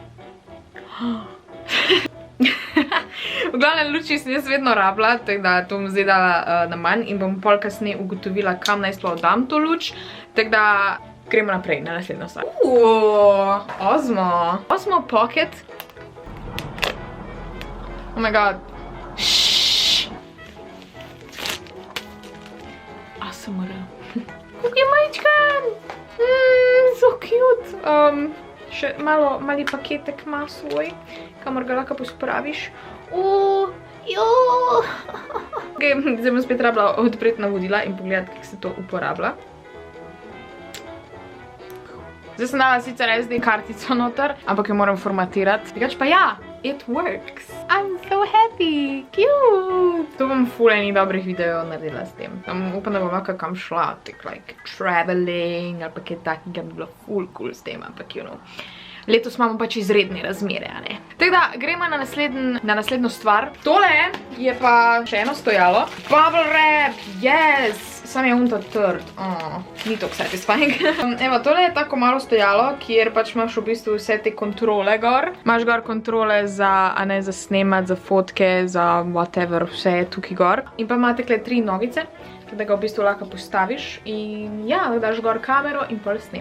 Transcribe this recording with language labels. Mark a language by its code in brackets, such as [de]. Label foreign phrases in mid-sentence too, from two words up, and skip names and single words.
[sl] V glavnem luči sem jaz vedno rabila, tako da to bom zdaj dala na manj in bom pol kasneje ugotovila, kam naj sploh dam to luč. Tako da gremo naprej na naslednjo stvar. [en] Osmo Pocket. Oh my god. ASMR. [sl] Kako je majčkan! [en] So cute! [sl] Še mali paketek ima svoj, kamor ga lahko pospraviš. Zdaj bom spet rabila odpreti navodila in pogledati, kako se to uporablja. Zdaj sem dala sicer SD kartico noter, ampak jo moram formatirati. Drugače pa ja, [en] it works. I'm so happy, cute. [sl] To bom ful enih dobrih videov naredila s tem. Upam, da bom lahko kam šla, [en] like traveling [sl] ali pa kaj takega, bi bilo ful cool s tem, ampak [en] you know. [sl] Letos imamo pač izredne razmere, a ne. Tako da, gremo na naslednjo stvar. Tole je pa še eno stojalo. [en] Bubble wrap, yes! [sl] Sam je unta trd. Ni tako satisfying. Evo, tole je tako malo stojalo, kjer pač imaš v bistvu vse te kontrole gor. Imaš gor kontrole za, a ne, za snemat, za fotke, za whatever, vse je tukaj gor. In pa imate tukaj 3 nogice, da ga v bistvu lahko postaviš in ja, da daš gor kamero in pol snema.